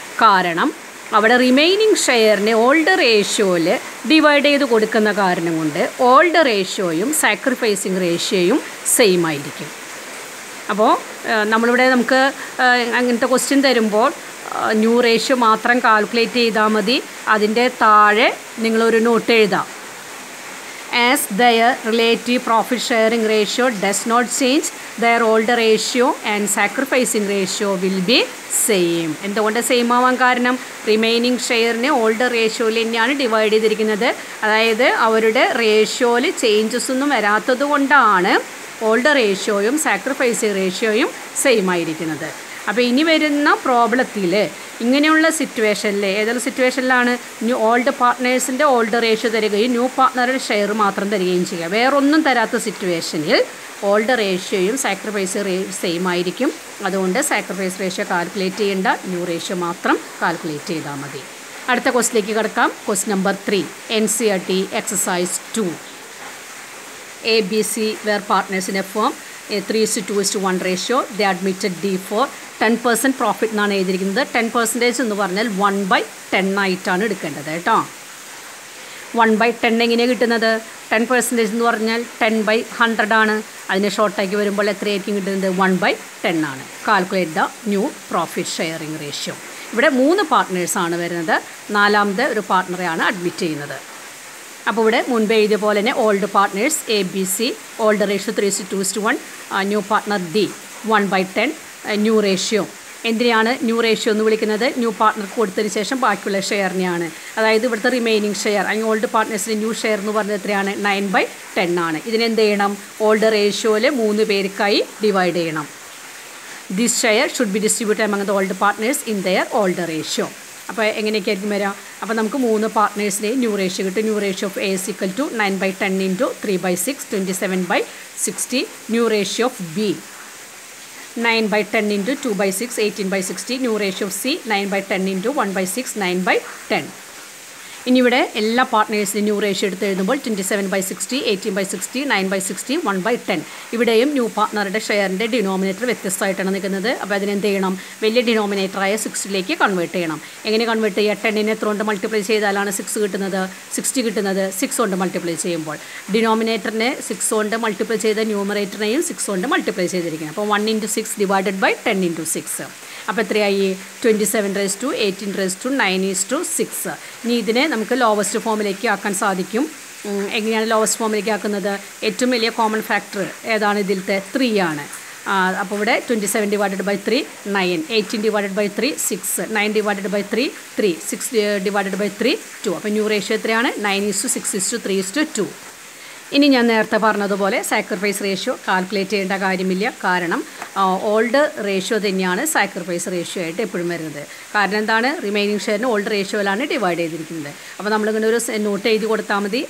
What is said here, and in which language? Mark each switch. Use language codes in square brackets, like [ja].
[ml] കാരണം അവിടെ remaining ഷെയറിനെ old റേഷ്യോയിൽ divide ചെയ്ത് കൊടുക്കുന്ന കാരണം കൊണ്ട് ഓൾഡ് റേഷ്യോയും സാക്രിഫൈസിങ് റേഷ്യോയും സെയിം ആയിരിക്കും. അപ്പോൾ നമ്മളിവിടെ നമുക്ക് അങ്ങനത്തെ ക്വസ്റ്റ്യൻ തരുമ്പോൾ ന്യൂ റേഷ്യോ മാത്രം കാൽക്കുലേറ്റ് ചെയ്താൽ മതി. അതിൻ്റെ താഴെ നിങ്ങളൊരു നോട്ട് എഴുതാം. [en] As their relative profit sharing ratio does not change, their older ratio and sacrificing ratio will be same. [ml] എന്തുകൊണ്ട് സെയിം ആവാൻ കാരണം? റിമൈനിങ് ഷെയറിനെ ഓൾഡർ റേഷ്യോയിൽ തന്നെയാണ് ഡിവൈഡ് ചെയ്തിരിക്കുന്നത്. അതായത് അവരുടെ റേഷ്യോയിൽ ചേഞ്ചസ് ഒന്നും വരാത്തത് കൊണ്ടാണ് ഓൾഡർ റേഷ്യോയും സാക്രിഫൈസിങ് റേഷ്യോയും സെയിം ആയിരിക്കുന്നത്. അപ്പോൾ ഇനി വരുന്ന പ്രോബ്ലത്തിൽ ഇങ്ങനെയുള്ള സിറ്റുവേഷനിൽ ഏതെങ്കിലും സിറ്റുവേഷനിലാണ് ഓൾഡ് പാർട്ട്നേഴ്സിൻ്റെ ഓൾഡ് റേഷ്യോ തരികയും ന്യൂ പാർട്ട്ണറുടെ ഷെയർ മാത്രം തരികയും ചെയ്യുക. വേറൊന്നും തരാത്ത സിറ്റുവേഷനിൽ ഓൾഡ് റേഷ്യോയും സാക്രിഫൈസ് സെയിം ആയിരിക്കും. അതുകൊണ്ട് സാക്രിഫൈസ് റേഷ്യോ കാൽക്കുലേറ്റ് ചെയ്യേണ്ട, ന്യൂ റേഷ്യോ മാത്രം കാൽക്കുലേറ്റ് ചെയ്താൽ മതി. അടുത്ത ക്വസ്റ്റിലേക്ക് കിടക്കാം. Question number 3, NCERT exercise 2. [en] ABC were partners in a firm, a 3:2:1 ratio. They admitted D for 10% profit [ml] എന്നാണ് എഴുതിയിരിക്കുന്നത്. 10% എന്ന് പറഞ്ഞാൽ 1/10 ആയിട്ടാണ് എടുക്കേണ്ടത് കേട്ടോ. 1/10 എങ്ങനെയാണ് കിട്ടുന്നത്? 10% എന്ന് പറഞ്ഞാൽ 10/100 ആണ്. അതിനെ ഷോർട്ടാക്കി വരുമ്പോൾ എത്രയായിരിക്കും കിട്ടുന്നത്? 1/10 ആണ്. [en] Calculate the new profit sharing ratio. [ml] ഇവിടെ 3 പാർട്ട്നേഴ്സാണ് വരുന്നത്. 4ാമത്തെ ഒരു പാർട്ട്ണറെയാണ് അഡ്മിറ്റ് ചെയ്യുന്നത്. അപ്പോൾ ഇവിടെ മുൻപ് എഴുതിയ പോലെ തന്നെ old partners ABC, old ratio 3:2:1, new partner D 1/10, new ratio. എന്തിനാണ് ന്യൂ റേഷ്യോ എന്ന് വിളിക്കുന്നത്? ന്യൂ പാർട്ട്ണർക്ക് കൊടുത്തതിന് ശേഷം ബാക്കിയുള്ള ഷെയറിനെയാണ്. അതായത് ഇവിടുത്തെ റിമൈനിങ് ഷെയർ അല്ലെങ്കിൽ ഓൾഡ് പാർട്ട്നേഴ്സിൻ്റെ ന്യൂ ഷെയർ എന്ന് പറയുന്നത് എത്രയാണ്? 9/10 ആണ്. ഇതിനെന്ത് ചെയ്യണം? ഓൾഡ് റേഷ്യോയിൽ 3 പേർക്കായി ഡിവൈഡ് ചെയ്യണം. [en] This share should be distributed among the old partners in their old ratio. [ml] അപ്പോൾ എങ്ങനെയൊക്കെ ആയിരിക്കും വരിക? അപ്പോൾ നമുക്ക് 3 പാർട്ട്നേഴ്സിൻ്റെ ന്യൂ റേഷ്യോ കിട്ടും. [en] New ratio of A is equal to 9/10 into 3/6, 27/60. New ratio of B 9/10 into 2/6, 18/60. New ratio of C 9/10 into 1/6, 9/10. [ml] ഇനി ഇവിടെ എല്ലാ പാർട്ട്നേഴ്സിനും ന്യൂ റേഷ്യോ എടുത്ത് എഴുതുമ്പോൾ 27/60, 18/60, 9/60, 1/10. ഇവിടെയും ന്യൂ പാർട്ട്ണറുടെ ഷെയറിൻ്റെ ഡിനോമിനേറ്റർ വ്യത്യസ്തമായിട്ടാണ് നിൽക്കുന്നത്. അപ്പോൾ അതിനെന്ത് ചെയ്യണം? വലിയ ഡിനോമിനേറ്ററായ 6ലേക്ക് കൺവേർട്ട് ചെയ്യണം. എങ്ങനെ കൺവേർട്ട് ചെയ്യുക? 10നെ എത്ര കൊണ്ട് മൾട്ടിപ്ലൈ ചെയ്താലാണ് 6 കിട്ടുന്നത്? 60 കിട്ടുന്നത് 6 കൊണ്ട് മൾട്ടിപ്ലൈ ചെയ്യുമ്പോൾ. ഡിനോമിനേറ്ററിനെ 6 കൊണ്ട് മൾട്ടിപ്ലൈ ചെയ്ത ന്യൂമറേറ്ററിനെയും 6 കൊണ്ട് മൾട്ടിപ്ലൈ ചെയ്തിരിക്കണം. [en] അപ്പോൾ 1 into 6 divided by 10 into 6. [ml] അപ്പോൾ എത്രയായി? 27 18 9:6. ഇനി ഇതിനെ നമുക്ക് ലോവസ്റ്റ് ഫോമിലേക്ക് ആക്കാൻ സാധിക്കും. എങ്ങനെയാണ് ലോവസ്റ്റ് ഫോമിലേക്ക് ആക്കുന്നത്? ഏറ്റവും വലിയ കോമൺ ഫാക്ടർ ഏതാണ്? ഇതിലത്തെ 3 ആണ്. [en] അപ്പോൾ ഇവിടെ 27 divided by 3 9, 18 divided by 3 6, 9 divided by 3 3, 6 divided by 3 2. [ml] അപ്പോൾ ന്യൂ റേഷ്യോ എത്രയാണ്? 9:6:3:2. ഇനി ഞാൻ നേരത്തെ പറഞ്ഞതുപോലെ സാക്രിഫൈസ് റേഷ്യോ കാൽക്കുലേറ്റ് ചെയ്യേണ്ട കാര്യമില്ല. കാരണം ഓൾഡ് റേഷ്യോ തന്നെയാണ് സാക്രിഫൈസ് റേഷ്യോ ആയിട്ട് എപ്പോഴും വരുന്നത്. കാരണം എന്താണ്? റിമൈനിങ് ഷെയറിന് ഓൾഡ് റേഷ്യോയിലാണ് ഡിവൈഡ് ചെയ്തിരിക്കുന്നത്. അപ്പോൾ നമ്മളിങ്ങനെ ഒരു നോട്ട് എഴുതി കൊടുത്താൽ മതി.